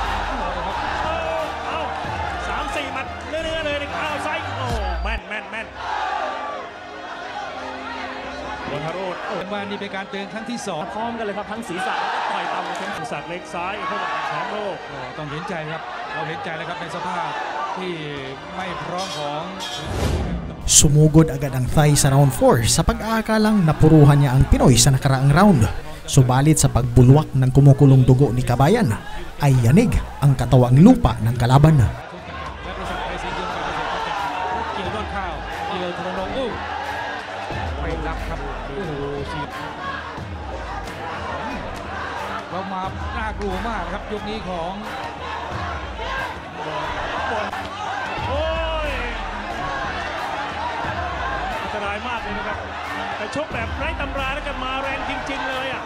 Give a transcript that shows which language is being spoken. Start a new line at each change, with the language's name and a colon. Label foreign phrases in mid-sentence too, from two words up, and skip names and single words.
Thai: 3-4 มัดเนื้อเลยนะครับไซด์โอ้แม่นบอลฮาโรด ว่านี่เป็นการเตือนครั้งที่2 พร้อมกันเลยครับทั้งศีรษะแล้วก็ต่อยต่ำเป็นศีรษะเล็กซ้ายเข้ามาแชมป์โลก ต้องเห็นใจครับเราเห็นใจนะครับในสภาพที่ไม่พร้อมของ
Filipino: Sumugod agad ang Thai sa round 4 sa pag-aakalang napuruhan niya ang Pinoy sa nakaraang round. Subalit sa pagbulwak ng kumukulong dugo ni Kabayan ay yanig ang katawang lupa ng kalaban.
Thai: เรามาน่ากลัวมากครับยกนี้ของ อันตรายมากเลยนะครับแต่ชกแบบไร้ตำราแล้วกันมาแรงจริงๆเลยอ่ะ